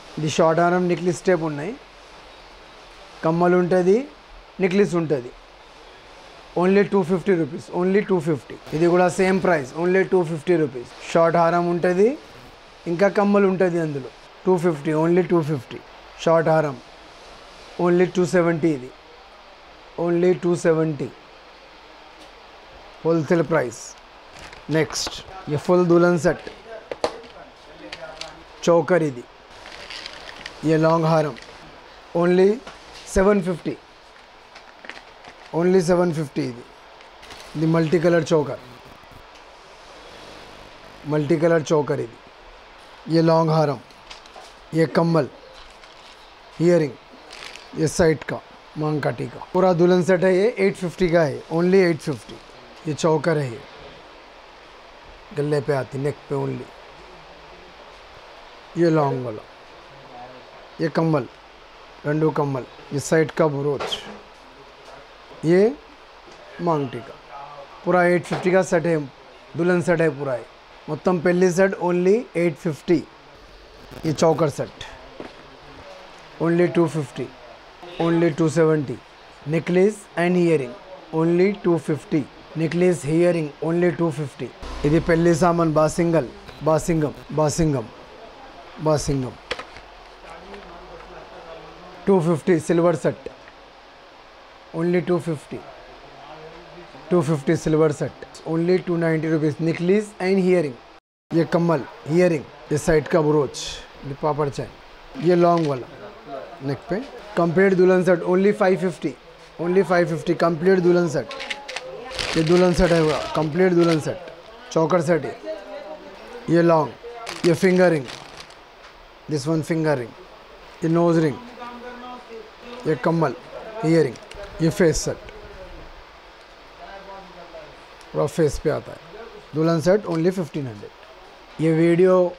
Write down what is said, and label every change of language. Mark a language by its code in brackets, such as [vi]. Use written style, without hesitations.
[te] ఇది షార్ట్ హారం necklace type ఉన్నాయి, కమ్మల్ ఉంటుంది, నెక్లెస్ ఉంటుంది, ఓన్లీ 250 రూపీస్, ఓన్లీ 250। ఇది కూడా same price, only 250 rupees. Short హారం ఉంటుంది, ఇంకా కమ్మల్ ఉంటుంది అందులో, 250, ఓన్లీ 250। షార్ట్ హారం ఓన్లీ 270। ఇది ఓన్లీ 270 [hi] होलसेल प्राइस। नेक्स्ट ये फुल दुल्हन सेट चौकर, इदी ये लॉन्ग हारम, ओनली 750, ओनली 750। इदी मल्टी कलर चौकर, मल्टी कलर चौकर। इदी ये लॉन्ग हारम, ये कम्मल, ईयरिंग, ये साइड का मांगकाटी का पूरा दुल्हन सेट है। ये 850 का है, ओनली 850। ये चौकर है, ये गले पे आती, नेक पे ओनली। ये लॉन्ग वाला, ये कम्मल, 2 कम्मल, ये साइड का ब्रोच, ये मांगटी का पूरा 850 का सेट है, दुल्हन सेट है पूरा। है [te] మొత్తం పెళ్లి సెట్ ఓన్లీ 850। [hi] ये चौकर set only 250, only 270। Necklace and hearing only 250, necklace hearing only 250। [te] ఇది పెళ్లి సామాన్ బాసింగల్, బాసింగం, బాసింగం, బాసింగం 250 silver set, only 250, [hi] 250 silver set, only 290 rupees. Necklace and hearing, ये कम्मल, हियरिंग, ये साइड का ब्रोच, ये पापड़ चैन, ये लॉन्ग वाला नेक पे। कंप्लीट दुल्हन सेट ओनली 550, ओनली 550 कंप्लीट दुल्हन सेट। ये दुल्हन सेट है पूरा कंप्लीट दुल्हन सेट, चौकर सेट है। ये लॉन्ग, ये finger ring, this one finger ring, ये नोज रिंग, ये कम्मल, हियरिंग, ये फेस सेट पूरा फेस पे आता है। दुल्हन सेट ओनली 1500। ये वीडियो